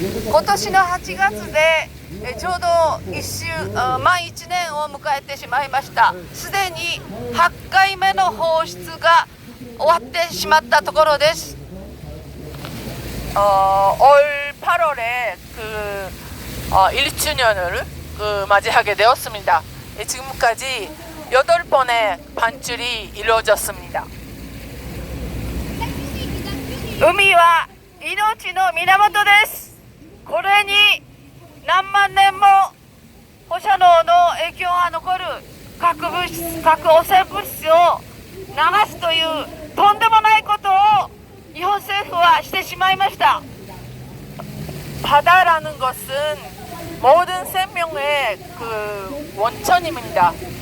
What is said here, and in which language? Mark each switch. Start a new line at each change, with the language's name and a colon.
Japanese: 今年の8月でちょうど満1年を迎えてしまいました。すでに8回目の放出が終わってしまったところです。
Korean: 올 8월에 1주년을 맞이하게 되었습니다. 지금까지 8번의 반출이 이루어졌습니다.
Japanese: 海は命の源です。これに何万年も放射能の影響が残る核汚染物質を流すというとんでもないことを日本政府はしてしまいました.
Korean: 바다라는 것은 모든 생명의 그 원천입니다.